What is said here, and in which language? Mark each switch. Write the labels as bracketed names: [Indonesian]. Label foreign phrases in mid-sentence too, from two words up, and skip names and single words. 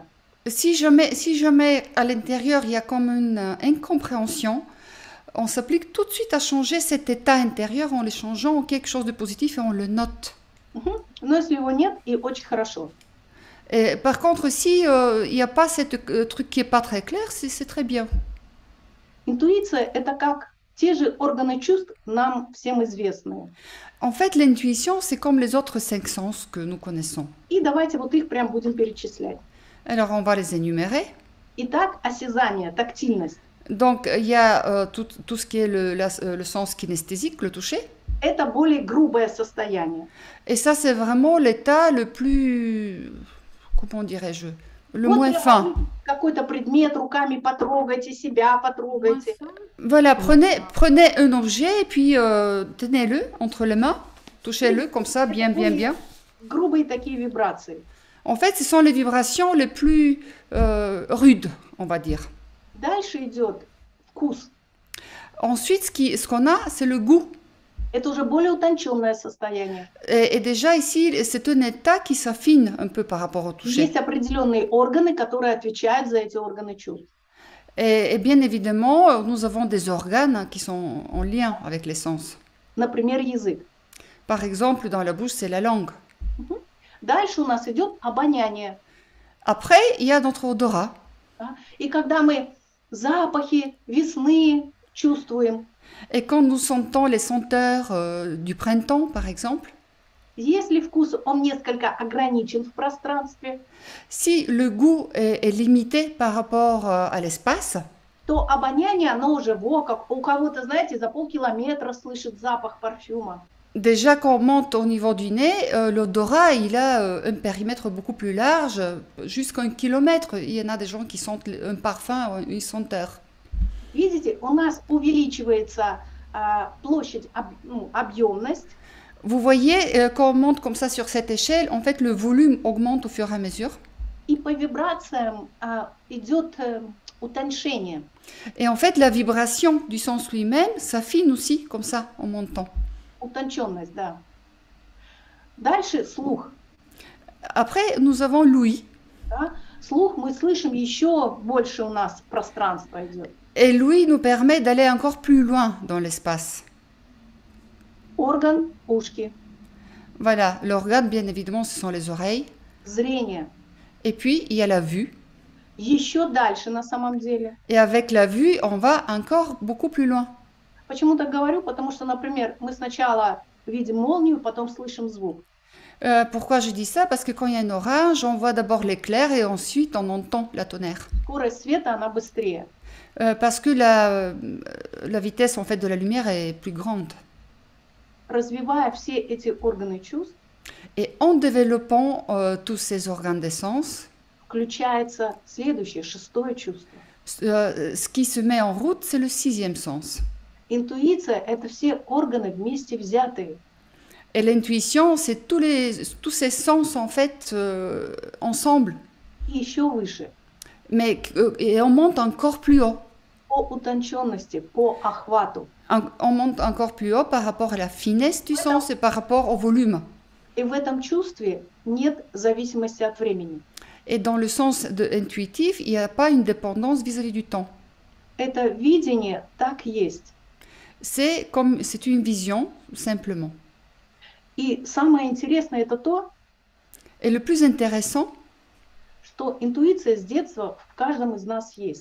[French] Si jamais à l'intérieur il y a comme une incompréhension, on s'applique tout de suite à changer cet état intérieur en le changeant en quelque chose de positif et on le note. Мгм. [Russian] Но если его нет, и очень хорошо. [French] Et par contre, si il n'y a pas ce truc qui n'est pas très clair, c'est très bien. [Russian] Интуиция – это как те же органы чувств, нам всем известные. [French] En fait, l'intuition, c'est comme les autres cinq sens que nous connaissons. [Russian] И давайте вот их прям будем перечислять. [French] Alors, on va les énumérer. [Russian] Итак, осязание, тактильность. [French] Donc, il y a tout ce qui est le sens kinesthésique, le toucher. [Russian] Это более грубое состояние. [French] Et ça, c'est vraiment l'état le plus, comment dirais-je, le [Russian] Вот [French] moins [Russian] прям [French] fin. [Russian] какой-то предмет, руками потрогайте себя, потрогайте. [French] Voilà, prenez un objet et puis tenez-le entre les mains, touchez-le comme ça, bien, bien, bien. [Russian] Грубые такие вибрации. [French] En fait, ce sont les vibrations les plus rudes, on va dire. [Russian] Дальше идет вкус. [French] Ensuite, ce qu'on a, c'est le goût. [Russian] Это уже более утонченное состояние. [French] Et déjà ici, c'est un état qui s'affine un peu par rapport au toucher. [Russian] Есть определенные органы, которые отвечают за эти органы чувств. [French] Et bien évidemment, nous avons des organes qui sont en lien avec les sens. [Russian] Например, язык. [French] Par exemple, dans la bouche, c'est la langue. [Russian] Дальше у нас идет обоняние. [French] Après, il y a notre odorat. [Russian] Да? И когда мы запахи весны чувствуем, [French] Et quand nous sentons les senteurs du printemps, par exemple, [Russian] если вкус, он несколько ограничен в пространстве, [French] si le goût est limité par rapport à l'espace, [Russian] то обоняние, оно уже у кого-то, знаете, за полкилометра слышит запах парфюма. [French] déjà quand on monte au niveau du nez, l'odorat, il a un périmètre beaucoup plus large, jusqu'à 1 kilomètre. Il y en a des gens qui sentent un parfum, une senteur. [Russian] Видите, у нас увеличивается площадь, объемность. [French] Vous voyez, quand on monte comme ça sur cette échelle, en fait, le volume augmente au fur et à mesure. [Russian] И по вибрациям идет утоньшение. [French] Et en fait, la vibration du sens lui-même s'affine aussi, comme ça, en montant. [Russian] Утонченность, да. Дальше слух. [French] Après, nous avons l'ouïe. [Russian] Да? Слух мы слышим, еще больше у нас пространство идет. [French] Et l'ouïe nous permet d'aller encore plus loin dans l'espace. [Russian] Орган, ушки. [French] Voilà, l'organe, bien évidemment, ce sont les oreilles. [Russian] Зрение. [French] Et puis, il y a la vue. [Russian] еще дальше на самом деле. [French] Et avec la vue, on va encore beaucoup plus loin. [Russian] Почему так говорю? Потому что, например, мы сначала видим молнию, потом слышим звук. [French] Pourquoi je dis ça? Parce que quand il y a un orage, on voit d'abord l'éclair et ensuite on entend la tonnerre. [Russian] Скорость света, она быстрее. [French] Parce que la vitesse en fait de la lumière est plus grande. [Russian] Развивая все эти органы чувств, [French] Et en développant tous ces organes des sens, [Russian] включается следующее, шестое чувство. [French] ce qui se met en route, c'est le 6e sens. [Russian] Интуиция – это все органы вместе взятые. [French] Et l'intuition, c'est tous ces sens en fait ensemble. [Russian] И еще выше, [French] Mais et on monte encore plus haut. [Russian] по утонченности, по охвату. [French] On monte encore plus haut par rapport à la finesse du sens et par rapport au volume. [Russian] И в этом чувстве нет зависимости от времени. [French] Et dans le sens intuitif, il n'y a pas une dépendance vis-à-vis du temps. [Russian] Это видение так есть. [French] C'est une vision, simplement. [Russian] И самое интересное это то, [French] Et le plus intéressant, [Russian] что интуиция с детства в каждом из нас есть.